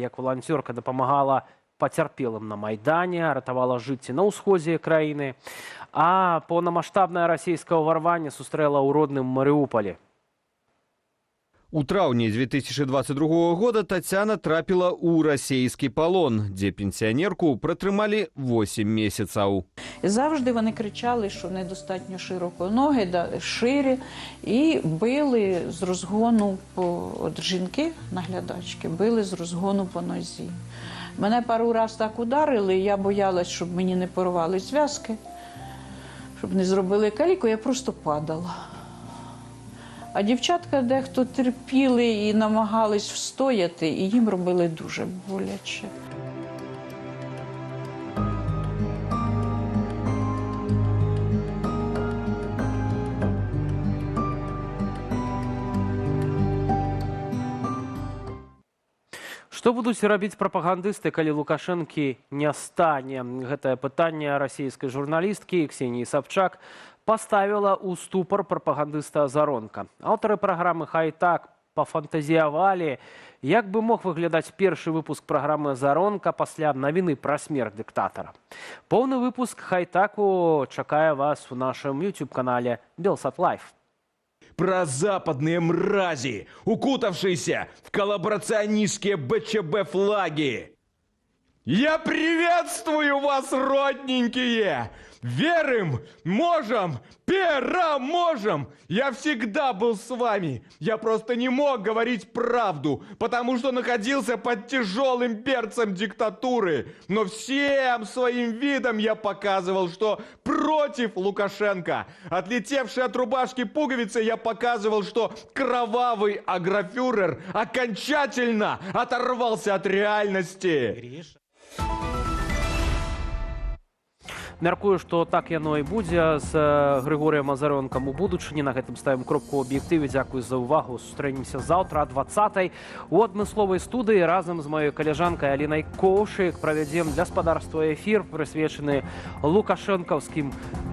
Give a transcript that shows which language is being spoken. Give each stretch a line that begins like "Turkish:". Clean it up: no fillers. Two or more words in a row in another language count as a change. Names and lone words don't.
Belarusian: Як валанцёрка дапамагала пацярпелым на Майдане, ратавала жыцці на ўсходзе краіны, а поўнамаштабнае расійскае ўварванне сустрэла ў родным Марыуполі. У траўні 2022 года Тацяна трапіла ў расійскі палон, дзе пенсіянерку пратрымалі 8 месяцаў.
Ukrainian: Завжди вони кричали, що недостатньо широко ноги, ширі, і били з розгону от жінки, наглядачки, били з розгону по нозі. Мене пару раз так ударили, я боялась, щоб мені не порвали зв'язки, щоб не зробили каліку, я просто падала. А дівчатка дехто терпіли і намагались встояти, і їм робили дуже боляче.
Belarusian: Што будуць рабіць прапагандысты, калі Лукашэнкі не стане? Гэтае пытанне расійскай журналісткі Ксеніі Сабчак поставила ў ступор прапагандыста Заронка. Аўтары праграмы «Хай так» пафантазіявалі, як бы мог выглядаць першы выпуск праграмы Заронка пасля навіны пра смерць дыктатара. Поўны выпуск «Хай таку» чакае вас у нашым YouTube-канале Белсат Лайф.
Russian: Про западные мрази, укутавшиеся в коллаборационистские БЧБ флаги. Я приветствую вас, родненькие! Верим, можем, переможем! Я всегда был с вами. Я просто не мог говорить правду, потому что находился под тяжелым перцем диктатуры. Но всем своим видом я показывал, что против Лукашенко. Отлетевшие от рубашки пуговицы я показывал, что кровавый агрофюрер окончательно оторвался от реальности.
Belarusian: Мяркую, што так яно і будзе з Григоріем Азарёнкам у будучыні. На гэтым ставім кропку ў аб'ектыве. Дзякуй за ўвагу. Сустрэнемся заўтра о 20:00 у адмысловай студыі разам з маёй каляжанкай Алінай Коўшык правядзем гаспадарства эфір, прысвечаны лукашэнкаўскім бязвыбарам.